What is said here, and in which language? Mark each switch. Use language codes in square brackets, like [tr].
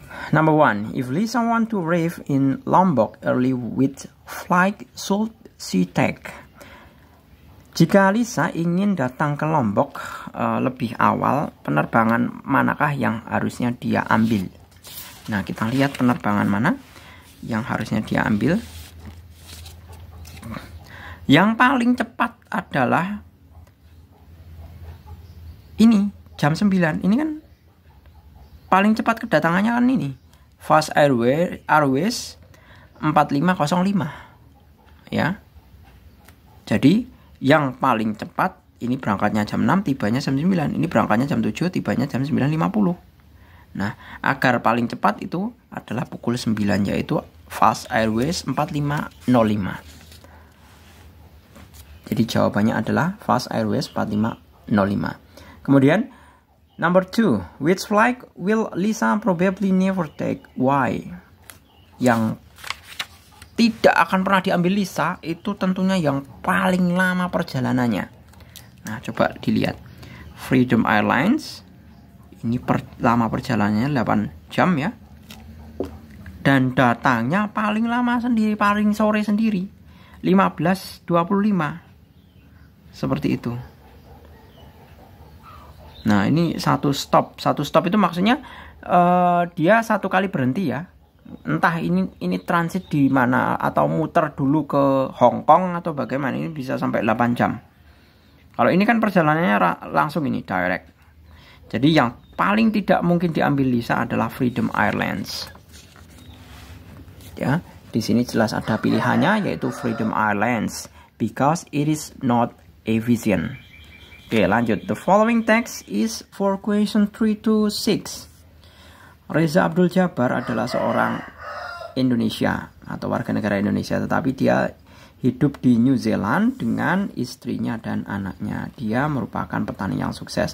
[en] Number 1, if Lisa want to arrive in Lombok early, which flight should she take? [id] Jika Lisa ingin datang ke Lombok lebih awal, penerbangan manakah yang harusnya dia ambil? Nah, kita lihat penerbangan mana yang harusnya dia ambil. Yang paling cepat adalah ini, jam 9. Ini kan paling cepat kedatangannya kan ini, Fast Airways 4505 ya. Jadi yang paling cepat ini berangkatnya jam 6, tibanya jam 9. Ini berangkatnya jam 7, tibanya jam 9.50. Nah, agar paling cepat itu adalah pukul 9, yaitu Fast Airways 4505. Jadi jawabannya adalah Fast Airways 4505. [en] Kemudian Number 2, which flight will Lisa probably never take? Why? [id] Yang tidak akan pernah diambil Lisa itu tentunya yang paling lama perjalanannya. Nah, coba dilihat. Freedom Airlines. Ini lama perjalanannya 8 jam ya. Dan datangnya paling lama sendiri, paling sore sendiri. 15.25. Seperti itu. Nah, ini satu stop itu maksudnya dia satu kali berhenti ya. Entah ini transit di mana atau muter dulu ke Hong Kong atau bagaimana, ini bisa sampai 8 jam. Kalau ini kan perjalanannya langsung ini direct. Jadi yang paling tidak mungkin diambil Lisa adalah Freedom Airlines. Ya, di sini jelas ada pilihannya yaitu Freedom Airlines [en] because it is not efficient. [id] Oke, lanjut. [en] The following text is for question 3 to 6. [id] Reza Abdul Jabbar adalah seorang Indonesia atau warga negara Indonesia, tetapi dia hidup di New Zealand dengan istrinya dan anaknya. Dia merupakan petani yang sukses.